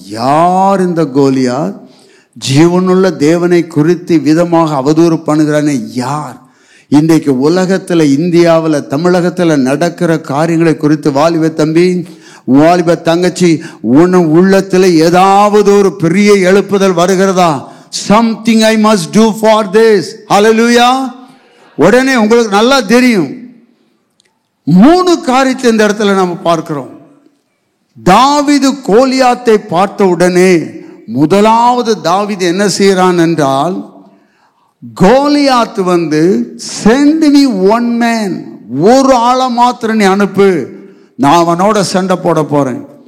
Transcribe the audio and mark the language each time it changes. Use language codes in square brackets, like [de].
[ta] யார் இந்த கோலியாத்? ஜீவனுள்ள தேவனை குறித்து விதமாக அவதூறு பண்ணுகிறானே யார்? இன்றைக்கு உலகத்துல, இந்தியாவில், தமிழகத்துல நடக்கிற காரியங்களை குறித்து வாலிப தம்பி, வாலிப தங்கச்சி, உன் உள்ளத்துல ஏதாவது ஒரு பெரிய எழுப்புதல் வருகிறதா? [en] Something I must do for this. [ta] Hallelujah. உடனே உங்களுக்கு நல்லா தெரியும். 3 காரியத்தை இந்த இடத்துல நம்ம பார்க்கிறோம். தாவீது கோலியாத்தை பார்த்த உடனே முதலாவது தாவீது என்ன செய்யறான் என்றால், கோலியாத் வந்து [en] send me one man, [ta] ஒரு ஆளை மாத்திரம் நீ அனுப்பு, நான் அவனோட சண்டை போட போறேன்.